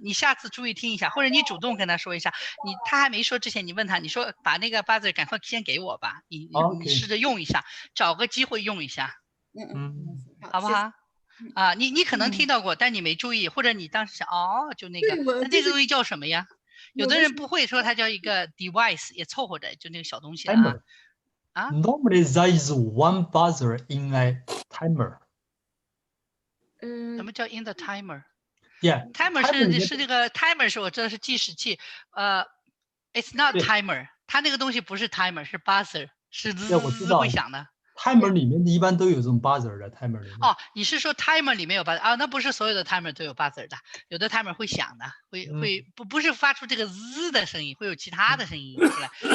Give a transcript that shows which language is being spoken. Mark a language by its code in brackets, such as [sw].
[zh] 你下次注意听一下，或者你主动跟他说一下。他还没说之前，你问他，你说把那个 buzzer 赶快先给我吧，你试着用一下，找个机会用一下，好不好？啊，你可能听到过，但你没注意，或者你当时想哦，就那个，那这个东西叫什么呀？有的人不会说它叫一个 device， 也凑合着，就那个小东西啊。 [en] Normally there is one buzzer in a timer. [zh] 什么叫 in the timer？ [en] Yeah, [zh] timer 是这个 timer 是我知道是计时器， [en] it's not timer， [zh] 它那个东西不是 timer， 是 buzzer， 是滋会响的。 timer 里面一般都有这种 buzzer 的 timer 里面。哦，你是说 timer 里面有 buzzer 啊？那不是所有的 timer 都有 buzzer 的，有的 timer 会响的，不是发出这个滋的声音，会有其他的声音出来。